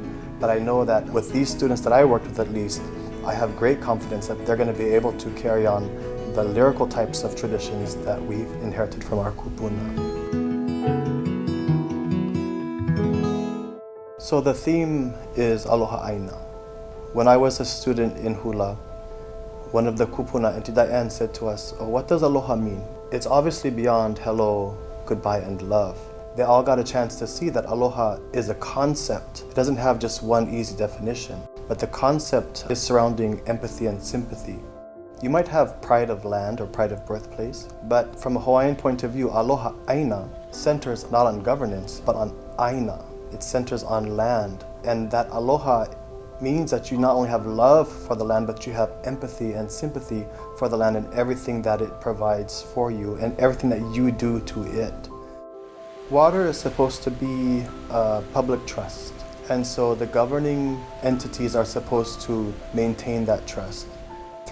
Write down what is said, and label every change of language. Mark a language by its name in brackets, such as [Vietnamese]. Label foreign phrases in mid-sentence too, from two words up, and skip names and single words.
[English] But I know that with these students that I worked with at least, I have great confidence that they're going to be able to carry on the lyrical types of traditions that we've inherited from our kupuna. So the theme is [Hawaiian] Aloha ʻāina. [English] When I was a student in hula, one of the kupuna, Auntie Diane, said to us, "Oh, what does aloha mean?" It's obviously beyond hello, goodbye, and love. They all got a chance to see that aloha is a concept. It doesn't have just one easy definition, but the concept is surrounding empathy and sympathy. You might have pride of land or pride of birthplace, but from a Hawaiian point of view, [Hawaiian] aloha ʻāina [English] centers not on governance, but on ʻāina. It centers on land, and that aloha means that you not only have love for the land, but you have empathy and sympathy for the land and everything that it provides for you and everything that you do to it. Water is supposed to be a public trust, and so the governing entities are supposed to maintain that trust.